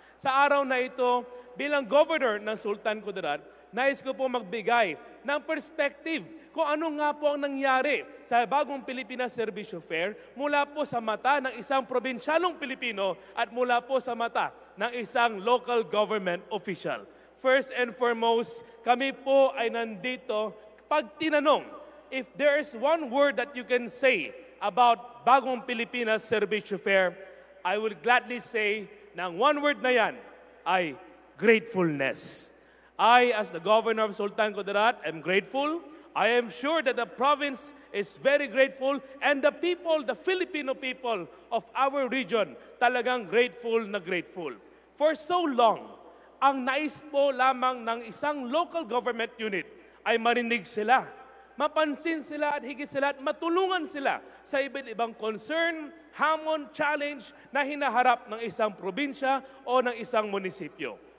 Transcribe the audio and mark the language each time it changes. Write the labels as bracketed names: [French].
[Filipino] Sa araw na ito, bilang governor ng Sultan Kudarat, nais ko po magbigay ng perspective kung ano nga po ang nangyari sa bagong Pilipinas Servicio Fair mula po sa mata ng isang probinsyalong Pilipino at mula po sa mata ng isang local government official. [English] First and foremost, [Filipino] kami po ay nandito pag tinanong, [English] if there is one word that you can say about bagong Pilipinas Servicio Fair, I would gladly say na one word [Filipino] na yan ay [English] gratefulness. I, as the governor of Sultan Kudarat, am grateful. I am sure that the province is very grateful, and the people, the Filipino people of our region, [Filipino] talagang [English] grateful na grateful. For so long, [Filipino] ang nais po lamang ng isang local government unit ay marinig sila, mapansin sila at higit sila at matulungan sila sa iba't ibang concern, hamon, challenge na hinaharap ng isang probinsya o ng isang munisipyo.